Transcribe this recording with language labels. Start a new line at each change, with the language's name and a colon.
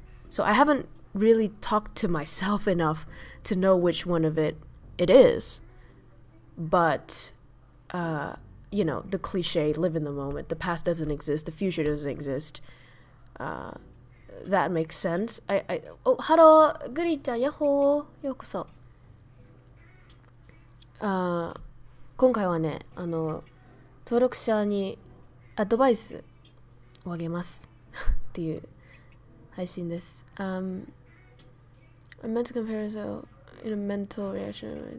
English: So I haven't really talked to myself enough to know which one of it is, but the cliche, live in the moment, the past doesn't exist, the future doesn't exist, that makes sense.
Japanese: Hello, グリちゃん、ヤッホー、ようこそ。今回はね、登録者にアドバイスをあげますっていう配信です。
English: I meant to compare myself in a mental reaction.